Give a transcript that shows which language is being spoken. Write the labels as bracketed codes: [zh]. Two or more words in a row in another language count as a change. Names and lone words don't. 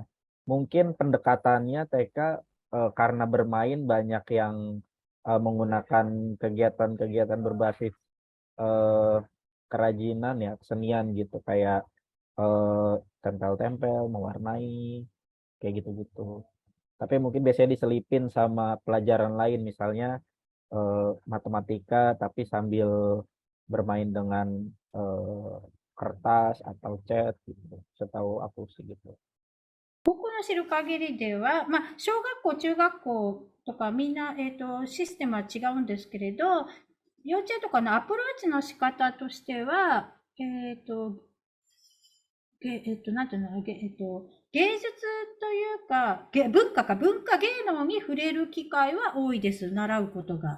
[id] Mungkin pendekatannya TK karena bermain banyak yang menggunakan kegiatan-kegiatan berbasis kerajinan ya, kesenian gitu, kayak tempel-tempel, mewarnai, kayak gitu-gitu. Tapi mungkin biasanya diselipin sama pelajaran lain, misalnya matematika tapi sambil bermain dengan kertas atau cat gitu. Setahu aku sih gitu. [ja] 僕の知る限りでは、小学校、中学校とかみんな、システムは違うんですけれど、幼稚園とかのアプローチの仕方としては、なんていうの、芸術というか、文化芸能に触れる機会は多いです、習うことが。